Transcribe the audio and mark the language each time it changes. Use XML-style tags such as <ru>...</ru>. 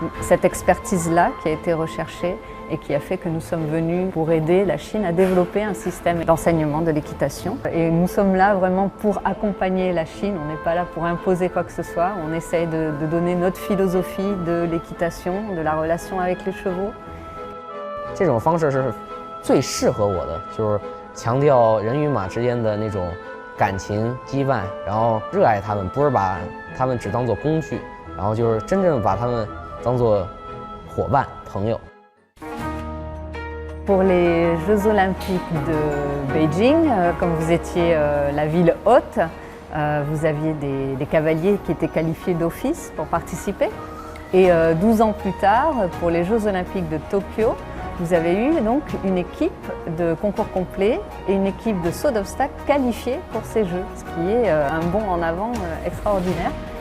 <fr>Cette expertise-là qui a été recherchée et qui a fait que nous sommes venus pour aider la Chine à développer un système d'enseignement de l'équitation. Et nous sommes là vraiment pour accompagner la Chine, on n'est pas là pour imposer quoi que ce soit, on essaye de donner notre philosophie de l'équitation, de la relation avec les chevaux.</fr> <zh>这种方式是最适合我的，就是强调人与马之间的那种感情羁绊，然后热爱他们，不是把他们只当作工具，然后就是真正把他们当作伙伴、朋友。</zh> <fr>Pour les Jeux Olympiques de Beijing, comme vous étiez la ville hôte, vous aviez des cavaliers qui étaient qualifiés d'office pour participer. Et 12 ans plus tard, pour les Jeux Olympiques de Tokyo, vous avez eu donc une équipe de concours complet et une équipe de saut d'obstacles qualifiée pour ces Jeux, ce qui est un bond en avant extraordinaire.</fr>